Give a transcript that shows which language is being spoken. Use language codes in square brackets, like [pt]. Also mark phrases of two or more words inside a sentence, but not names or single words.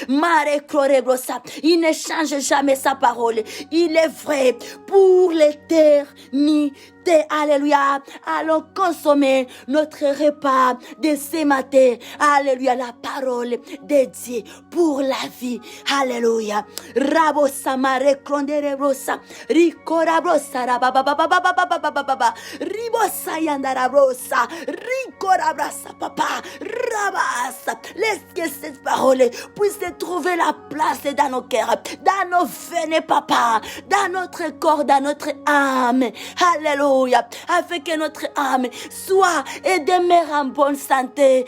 [fr] Il ne change jamais sa parole. Il est vrai pour l'éternité. Alléluia. Allons consommer notre repas de ce matin. Alléluia. La parole de Dieu pour la vie. Alléluia. Rabosa mare klondere brosa. Rikora brosa rabababababababababa. Ribosa yandara brosa. Rikora brasa papa. Rabasa. Laisse que cette parole puisse trouver la place dans nos cœurs, dans nos veines, papa, dans notre corps, dans notre âme. Alléluia. Afin que notre âme soit et demeure en bonne santé.